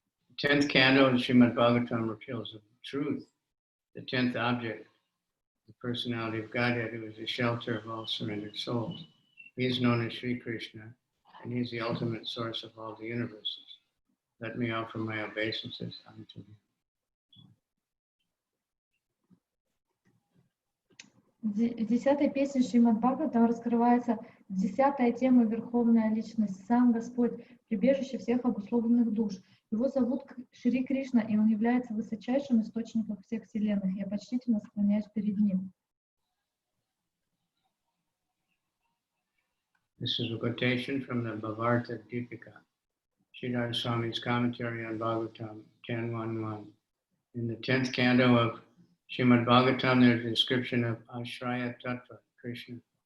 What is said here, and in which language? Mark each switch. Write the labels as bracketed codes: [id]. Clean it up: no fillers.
[en] The 10th canto of Srimad Bhagavatam reveals the truth, the 10th object, the personality of Godhead, who is the shelter of all surrendered souls. He is known as Shri Krishna, and he is the ultimate source of all the universes. Let me offer my obeisances unto him. [ru] В 10-й песне Шримад Бхагаватам раскрывается 10-я тема Верховная Личность, сам Господь, прибежище всех обусловленных душ. Его зовут Шри Кришна, и он является высочайшим источником всех вселенных. Я почтительно склоняюсь перед ним. [en] This is a quotation from the Bhavarta Deepika, Sridhar Swami's commentary on Bhagavatam 10.1.1. In the 10th canto of Srimad Bhagavatam, there's a description of Ashraya Tattva, Krishna.